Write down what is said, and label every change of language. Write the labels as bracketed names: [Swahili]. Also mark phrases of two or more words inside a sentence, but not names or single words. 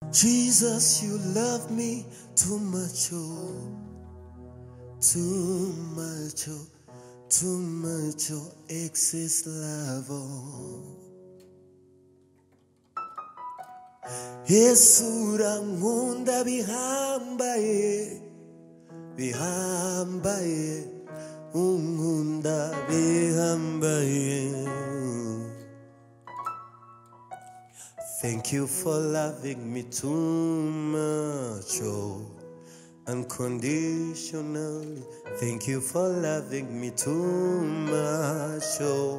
[English] Jesus, you love me too much, oh, too much, oh, too much, oh, excess love, oh. [Rundi] Yesu urankunda bihambaye, bihambaye, unkunda bihambaye. [English] Thank you for loving me too much, oh, unconditionally. Thank you for loving me too much, oh.